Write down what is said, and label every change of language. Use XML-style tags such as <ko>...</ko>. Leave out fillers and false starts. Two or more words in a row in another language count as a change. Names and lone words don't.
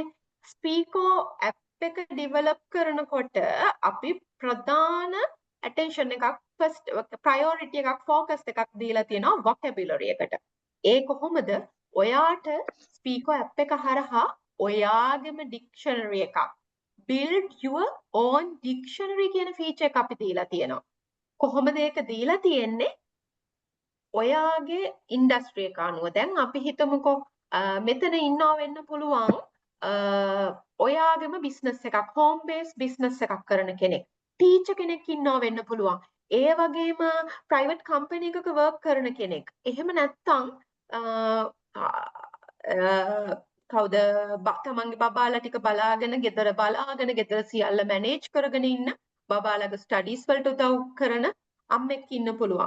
<si>Speako app එක develop කරනකොට අපි ප්‍රධාන attention එකක්</si> <en>first priority</en> <si>එකක් focus එකක් දීලා තියෙනවා vocabulary එකට. ඒ කොහොමද? ඔයාට Speako app එක හරහා ඔයාගේම dictionary එකක්</si> <en>build your own dictionary</en> <si>කියන feature එක අපි දීලා තියෙනවා. කොහොමද ඒක දීලා තියෙන්නේ? ඔයාගේ industry එක අනුව. දැන් අපි හිතමුකෝ මෙතන ඉන්නවා වෙන්න පුළුවන් ඔයාගේම business එකක්</si> <en>home based business</en> <si>එකක් කරන කෙනෙක්. teacher කෙනෙක් ඉන්නවා වෙන්න පුළුවන්. ඒ වගේම</si> <en>private company</en> <si>එකක work කරන කෙනෙක්. එහෙම නැත්නම් කවුද තමන්ගේ බබාලා ටික බලාගෙන ගෙදර සියල්ල මැනේජ් කරගෙන ඉන්න බබාලාගේ ස්ටඩීස් වලට උදව් කරන අම්මෙක් ඉන්න පුළුවන්.</si>